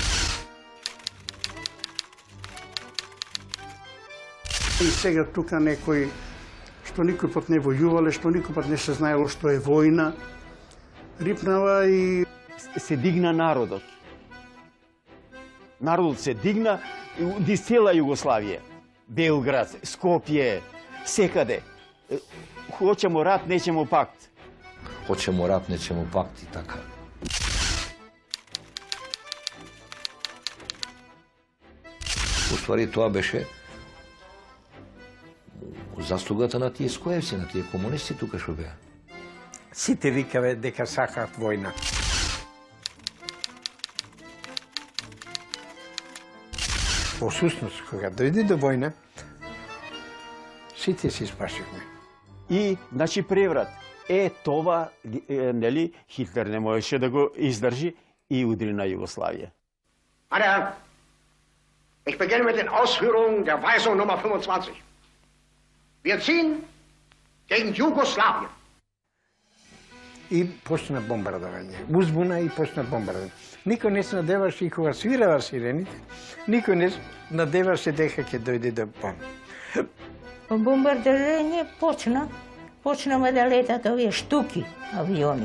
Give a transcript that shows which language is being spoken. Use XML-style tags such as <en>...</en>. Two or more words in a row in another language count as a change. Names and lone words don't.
<mk>И сега тука некој, што никој пат не војувале, што никој пат не се знаело што е војна, рипнава и се дигна народот. Народот се дигна из цела Југославија. Белград, Скопје, секаде.</mk> <sr>Hoćemo rat, nećemo pakt. Hoćemo rat, nećemo pakt i така.</sr> <mk>Уствари тоа беше заслугата на тие скоевци, на тие комунисти тука што беа. Сите викаве дека сакаат војна. Во сустност, кога дојде до војна, сите се спашивме. И, значи, преврат. Това, нели, Хитлер не можеше да го издржи и удри на Југославија.</mk> <de>Meine Herren, ich beginne mit den Ausführungen der Weisung Nummer 25. Wir ziehen gegen Jugoslawien.</de> <mk>И почна бомбардување. Узбуна и почна бомбардување. Никој не се надеваше и кога свирава сирените, никој не надеваше дека ќе дојде до бомба. Бомбардирање почнаме да летат овие штуки авиони.</mk>